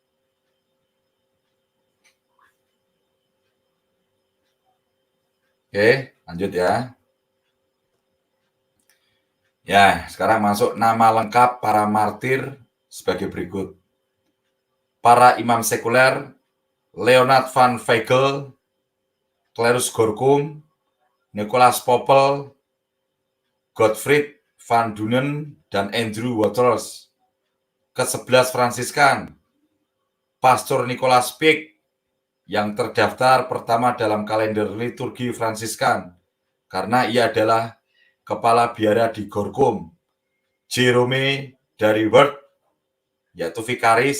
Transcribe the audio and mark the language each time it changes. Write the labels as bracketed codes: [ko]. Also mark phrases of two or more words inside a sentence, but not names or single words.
[id] Oke, lanjut ya. Ya, sekarang masuk nama lengkap para martir sebagai berikut. Para imam sekuler, Leonard van Weigel, Clarus Gorkum, Nicholas Poppel, Gottfried van Dunen, dan Andrew Waters. Ke-11 Fransiskan, Pastor Nicholas Pick, yang terdaftar pertama dalam kalender liturgi Fransiskan, karena ia adalah kepala biara di Gorkum. Jerome dari Word, yaitu vikaris.